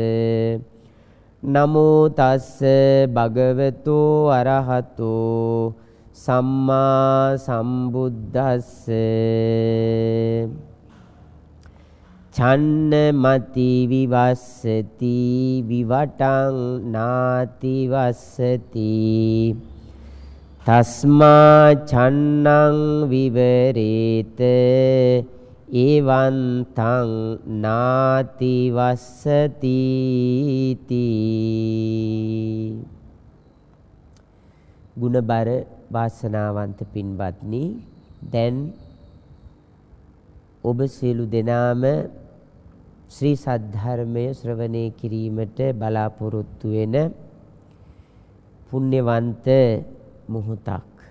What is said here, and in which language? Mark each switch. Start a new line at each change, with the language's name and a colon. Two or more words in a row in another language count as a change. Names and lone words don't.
Pali: නමෝ තස්ස භගවතු අරහතු සම්මා සම්බුද්දස්ස චන්නමති විවස්සති විවටං නාති වස්සති තස්මා චන්නං විවරේත එවං තං නාති වස්සති තී.
Sinhala: ගුණබර වාසනාවන්ත පින්වත්නි, දැන් ඔබ සියලු දෙනාම ශ්‍රී සද්ධර්මය ශ්‍රවණය කිරීමට බලාපොරොත්තු වෙන පුණ්‍යවන්ත මොහොතක්.